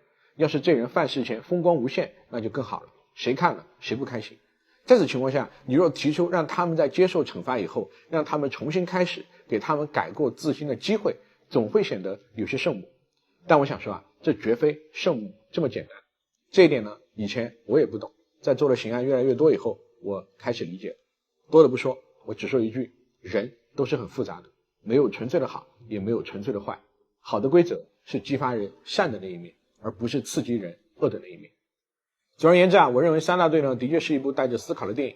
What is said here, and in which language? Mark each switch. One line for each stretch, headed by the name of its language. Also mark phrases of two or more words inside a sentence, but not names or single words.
Chinese: 要是這人犯事前風光無限，那就更好了，誰看了誰不開心。在此情況下，你若提出讓他們在接受懲罰以後，讓他們重新開始，給他們改過自新的機會，總會顯得有些聖母。但我想說這絕非聖母這麼簡單。這一點呢，以前我也不懂，在做的刑案越來越多以後，我開始理解了。多的不說，我只說一句，人都是很複雜的，沒有純粹的好，也沒有純粹的壞。好的規則是激發人善的那一面，而不是刺激人惡的那一面。總而言之我認為三大隊呢，的確是一部帶着思考的電影。